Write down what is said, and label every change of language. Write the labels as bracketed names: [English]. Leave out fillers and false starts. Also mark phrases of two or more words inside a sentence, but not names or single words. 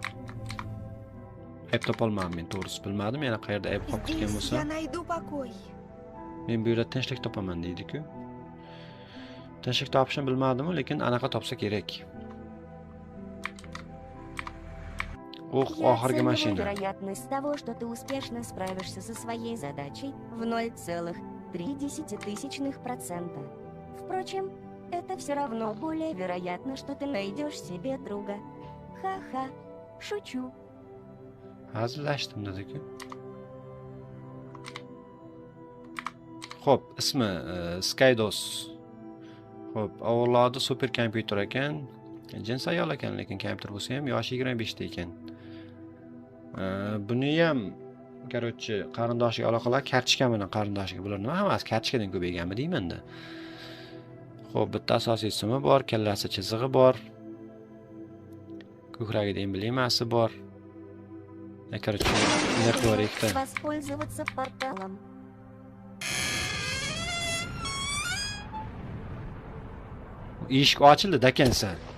[Uzbek] Ayb topolmadim men, to'g'risi bilmadim. Yana qayerda ayb qolib ketgan bo'lsa. Men bu yerda tinchlik topaman deydi-ku. Tinchlik topishni bilmadim, lekin anaqa topsa kerak. Oxirgi mashina. [Russian] Вероятность того, что ты успешно справишься со своей задачей в 0,003%. Впрочем, это все равно более вероятно, что ты найдешь себе друга. Ха-ха, шучу. [Uzbek] Hazillashdim dedi-ku. Xo'p, ismi Skydos. Xo'p, avlodi super kompyuter ekan. Jins ayol ekan, lekin kompyuter bo'lsa ham yoshi 25 ta ekan. Buni ham короче, qarindoshiga aloqalar, kartochka bilan qarindoshiga bular nima hammasi kartochkadan ko'payganmi deyman-da. Xo'p, bitta asosiy ismi bor, kallasi chizig'i bor. Ko'kragida emblemasi bor. Короче, nerf bor ikkita. [Russian] Воспользоваться порталом. [Uzbek] Eshik ochildi dakansa.